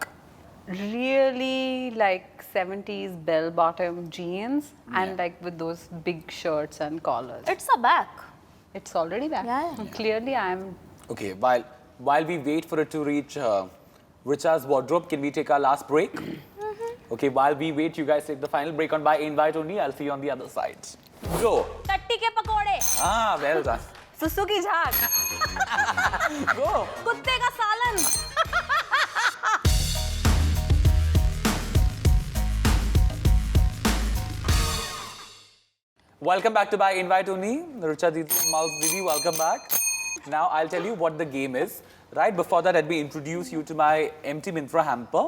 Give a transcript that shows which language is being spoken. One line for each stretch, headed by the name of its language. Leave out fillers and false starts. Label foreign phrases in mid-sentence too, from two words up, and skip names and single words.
English: Really like 70s bell-bottom jeans and like with those big shirts and collars. It's a back. It's already back. Yeah. Clearly, I'm... Okay, while we wait for it to reach Richa's wardrobe, can we take our last break? Okay, while we wait, you guys take the final break on By Invite only. I'll see you on the other side. Go.
Hindi: टट्टी के पकोड़े.
English: Ah, well done. Suzuki Jhaag. Go.
Hindi: कुत्ते का सालन.
English: Welcome back to By Invite only. Richa Didi, Mals Didi, welcome back. Now, I'll tell you what the game is. Right before that, let me introduce you to my empty Myntra hamper.